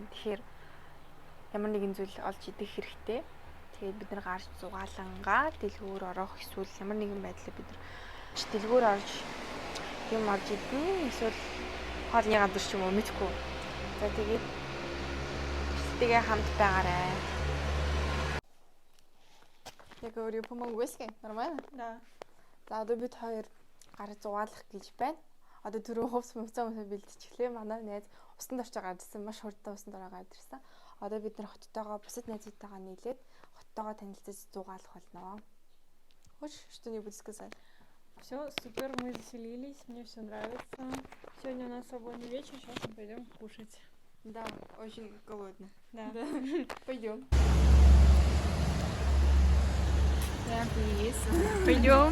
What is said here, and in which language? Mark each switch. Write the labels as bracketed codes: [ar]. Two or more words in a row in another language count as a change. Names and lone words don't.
[mn] Тэгэхээр ямар нэгэн зүйл олж идэх хэрэгтэй. Тэгээд бид нар гарч зугаалангаа дэлгүүр орох эсвэл ямар нэгэн байдлаар бид нар дэлгүүр орж юм олж идэх эсвэл хоолны газар ч юм уу мэдгүй. За тэгээд тэгээ хамт байгаарай. [ru] Я говорю, по-монгольски. Нормально? Да. [mn] За одоо бид хоёр гарч зугаалах гэж байна. Одоо түрүү хувц мөвцөө бэлтчихлээ. Манай найз усанд орж гарсан, маш хурдтай усанд ороо гарсан. Одоо бид нар хоттойгоо бусад найзуудтайгаа нийлээд хоттойгоо танилцаж зугаалах болно. [ru] Хочешь что-нибудь сказать? Все, супер, мы заселились, мне все нравится. Сегодня у нас свободный вечер, сейчас мы пойдем кушать. Да, очень голодно. Да. Пойдем. Пойдем.